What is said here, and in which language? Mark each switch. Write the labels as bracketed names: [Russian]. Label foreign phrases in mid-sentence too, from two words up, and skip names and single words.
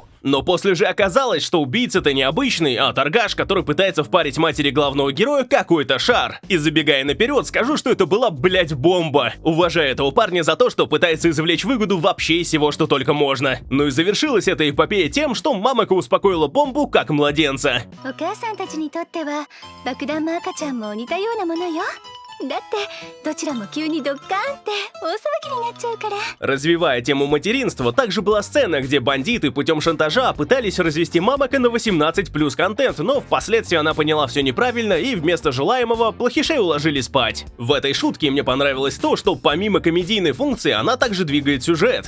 [Russian] Но после же оказалось, что убийца-то не обычный, а торгаш, который пытается впарить матери главного героя какой-то шар. И забегая наперед, скажу, что это была, блять, бомба. Уважаю этого парня за то, что пытается извлечь выгоду вообще из всего, что только можно. Ну и завершилась эта эпопея тем, что Мамака успокоила бомбу как младенца. [Japanese] お母さんたちにとっては爆弾も赤ちゃんも似たようなものよ。だってどちらも急にドッカーンって大騒ぎになっちゃうから。 [Russian] Развивая тему материнства, также была сцена, где бандиты путем шантажа пытались развести Мамака на 18+ контент, но впоследствии она поняла все неправильно и вместо желаемого плохишей уложили спать. В этой шутке мне понравилось то, что помимо комедийной функции она также двигает сюжет.